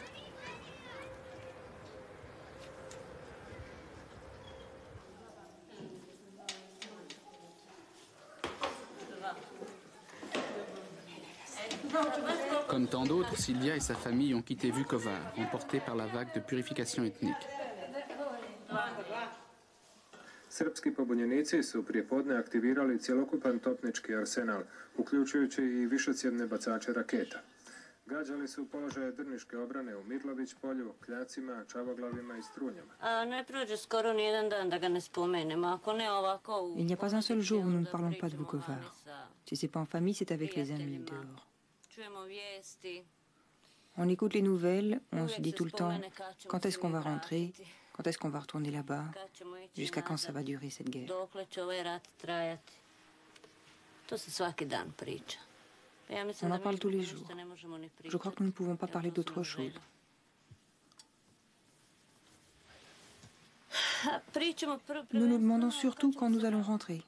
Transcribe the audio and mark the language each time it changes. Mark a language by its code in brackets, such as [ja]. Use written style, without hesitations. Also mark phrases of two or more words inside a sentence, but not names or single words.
[fr] Comme tant d'autres, Silvia et sa famille ont quitté Vukovar, emportés par la vague de purification ethnique. [hr] Srpski pobunjenici su prijepodne aktivirali cjelokupan topnički arsenal, uključujući I višecjevne bacače raketa. Gađali su položaje drniške obrane u Mirlović polju, Kljacima, Čavoglavima I Strunjama. Ne prođe skoro nijedan dan da ga ne spomenemo, ako ne ovako... [fr] Il n'y a pas un seul jour où nous ne parlons pas de Vukovar. Si c'est pas en famille, c'est avec les amis dehors. [hr] Čujemo vijesti. [fr] On écoute les nouvelles, on se dit tout le temps quand est-ce qu'on va rentrer, quand est-ce qu'on va retourner là-bas, jusqu'à quand ça va durer cette guerre. On en parle tous les jours. Je crois que nous ne pouvons pas parler d'autre chose. Nous nous demandons surtout quand nous allons rentrer.